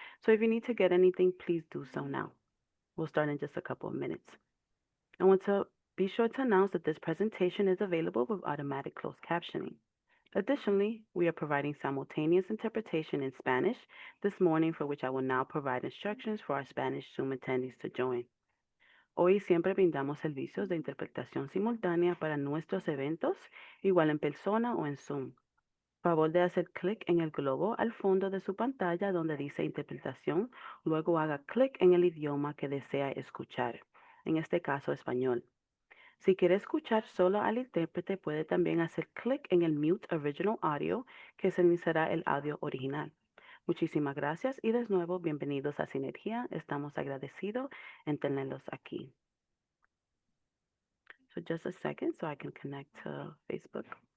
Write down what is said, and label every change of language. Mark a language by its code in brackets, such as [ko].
[en] So if you need to get anything, please do so now. We'll start in just a couple of minutes. I want to be sure to announce that this presentation is available with automatic closed captioning. Additionally, we are providing simultaneous interpretation in Spanish this morning, for which I will now provide instructions for our Spanish Zoom attendees to join. [es] Hoy siempre brindamos servicios de interpretación simultánea para nuestros eventos, igual en persona o en Zoom. Favor de hacer clic en el globo al fondo de su pantalla donde dice interpretación, luego haga clic en el idioma que desea escuchar, en este caso español. Si quiere escuchar solo al intérprete, puede también hacer clic en el Mute Original Audio, que silenciará el audio original. Muchísimas gracias y de nuevo bienvenidos a Sinergia. Estamos agradecidos en tenerlos aquí. [en] So just a second so I can connect to Facebook.